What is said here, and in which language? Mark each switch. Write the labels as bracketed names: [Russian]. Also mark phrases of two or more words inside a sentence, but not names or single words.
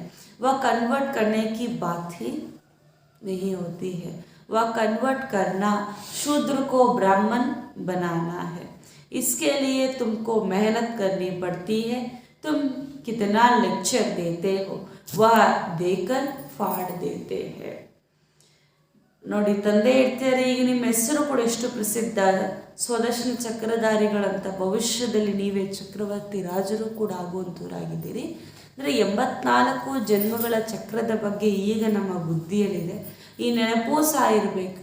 [Hindi] वह कन्वर्ट करने की बात ही नहीं होती है। वह कन्वर्ट करना शूद्र को ब्राह्मण बनाना है। इसके लिए तुमको मेहनत करनी पड़ती है। तुम कितना लेक्चर देते हो वह देकर फाड़ देते हैं। [Kannada] ನೋಡಿ, ತಂದೆ ಹೇಳ್ತಾರೆ, ಈಗ ನಿಮ್ಮ ಹೆಸರು ಕೂಡ ಎಷ್ಟು ಪ್ರಸಿದ್ಧ, ಸ್ವದರ್ಶನ ಚಕ್ರಧಾರಿಗಳಂತ. ಭವಿಷ್ಯದಲ್ಲಿ ನೀವೇ ಚಕ್ರವರ್ತಿ ರಾಜರು ಕೂಡ ಆಗುವಂಥವರಾಗಿದ್ದೀರಿ. ಅಂದರೆ 84 ಜನ್ಮಗಳ ಚಕ್ರದ ಬಗ್ಗೆ ಈಗ ನಮ್ಮ ಬುದ್ಧಿಯಲ್ಲಿದೆ. ಈ ನೆನಪು ಸಹ ಇರಬೇಕು.